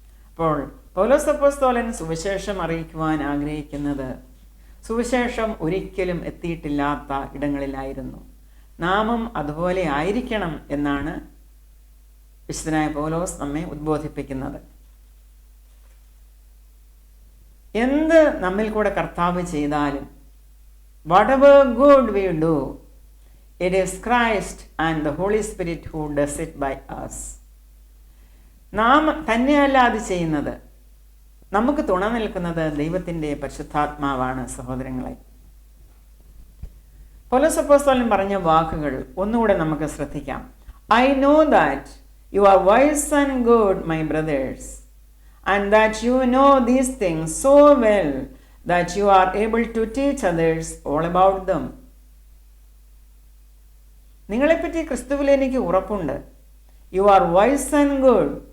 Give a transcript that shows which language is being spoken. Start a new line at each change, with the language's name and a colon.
Malayalam: അപ്പോൾ പൗലോസ് അപ്പോസ്തലൻ സുവിശേഷം അറിയിക്കുവാൻ ആഗ്രഹിക്കുന്നത് സുവിശേഷം ഒരിക്കലും എത്തിയിട്ടില്ലാത്ത ഇടങ്ങളിലായിരുന്നു. നാമും അതുപോലെ ആയിരിക്കണം എന്നാണ് വിശുദ്ധനായ പൗലോസ് നമ്മെ ഉദ്ബോധിപ്പിക്കുന്നത്. എന്ത് നമ്മിൽ കൂടെ കർത്താവ് ചെയ്താലും,
English: whatever good we do, it is Christ and the Holy Spirit who does it by us.
Malayalam: നാം തന്നെയല്ല അത് ചെയ്യുന്നത്, നമുക്ക് തുണ നിൽക്കുന്നത് ദൈവത്തിൻ്റെ പരിശുദ്ധാത്മാവാണ്. സഹോദരങ്ങളെ, പൗലോസ് അപ്പോസ്തലൻ പറഞ്ഞ വാക്കുകൾ ഒന്നുകൂടെ നമുക്ക് ശ്രദ്ധിക്കാം.
English: I know that you are wise and good, my brothers, and that you know these things so well that you are able to teach others all about them.
Malayalam: നിങ്ങളെപ്പറ്റി ക്രിസ്തുവിൽ എനിക്ക് ഉറപ്പുണ്ട്.
English: You are wise and good.